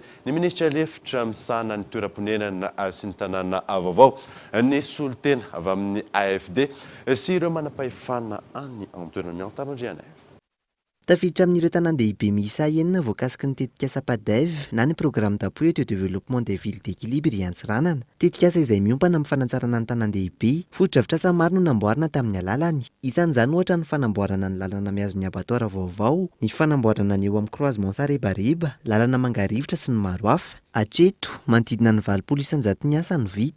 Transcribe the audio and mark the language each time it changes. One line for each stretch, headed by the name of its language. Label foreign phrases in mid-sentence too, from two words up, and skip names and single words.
Malagasy: Ny ministra lefitra misahana ny toeram-ponenana sy ny tanàna vaovao ny solitena avy amin'ny AFD sy ireo manam-pahefana any an-toerana Antanandriana. Tafiditra amin'ireo tanan-dehibe miisa enina voakasiky ny tetikasa PADEV na ny
French: programme d'appui au développement des villes d'équilibre
Malagasy: Antsiranana. Tetikasa izay miompana amin'ny fanatsarana ny tanan-dehibe, fotodrafitrasa maro no namboarina tamin'ny alalany. Isan'izany ohatra ny fanamboarana ny lalana miazon'ny abattoir vaovao, ny fanamboarana ny eo amin'ny croisement Sarebareba, lalana Mangarivotra sy ny maro hafa. Hatreto, manodidina ny 800 ny asa ny vita.